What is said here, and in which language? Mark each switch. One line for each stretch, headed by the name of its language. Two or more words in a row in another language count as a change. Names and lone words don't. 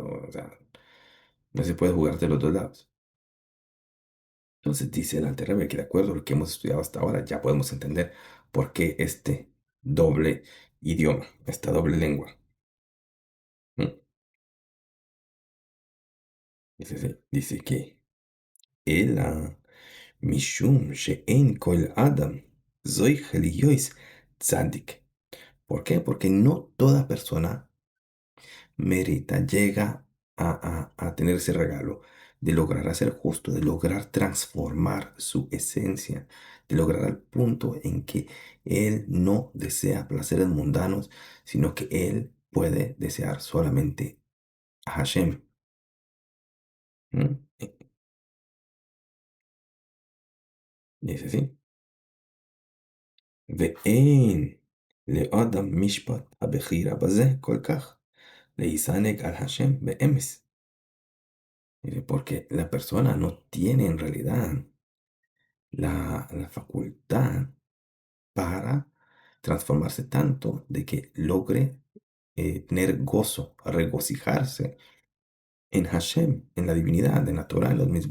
Spanish: O sea, no se puede jugar de los dos lados. Entonces dice el Alter Rebbe que de acuerdo a lo que hemos estudiado hasta ahora, ya podemos entender por qué este doble idioma, esta doble lengua.
Hebrew: ¿Mm?
Spanish: Dice que él
Hebrew: משום שאין כל אדם זוכה להיות צדיק.
Spanish: ¿Por qué? Porque no toda persona merita, llega a tener ese regalo de lograr hacer justo, de lograr transformar su esencia, de lograr al punto en que él no desea placeres mundanos, sino que él puede desear solamente a Hashem. ¿Mm? Dice así.
Hebrew: ואין לאדם משפט הבחירה בזה כל כך, להיסנג על השם באמת.
Spanish: Dice, porque la persona no tiene en realidad la facultad para transformarse tanto de que logre tener gozo, regocijarse en Hashem, en la divinidad, en la Torah, en los misbot.